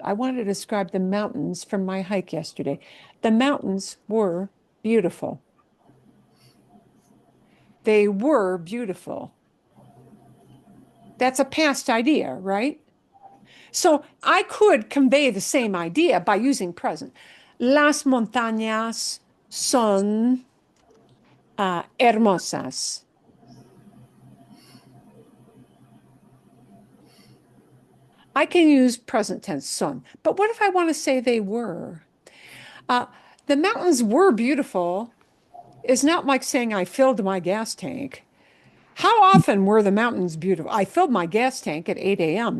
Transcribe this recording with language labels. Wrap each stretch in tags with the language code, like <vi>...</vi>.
<en>I want to describe the mountains from my hike yesterday. The mountains were beautiful. They were beautiful. That's a past idea, right? So I could convey the same idea by using present.</en> <es>Las montañas son hermosas.</es> <en>I can use present tense son, but what if I want to say they were? The mountains were beautiful is not like saying I filled my gas tank. How often were the mountains beautiful? I filled my gas tank at 8 a.m.</en>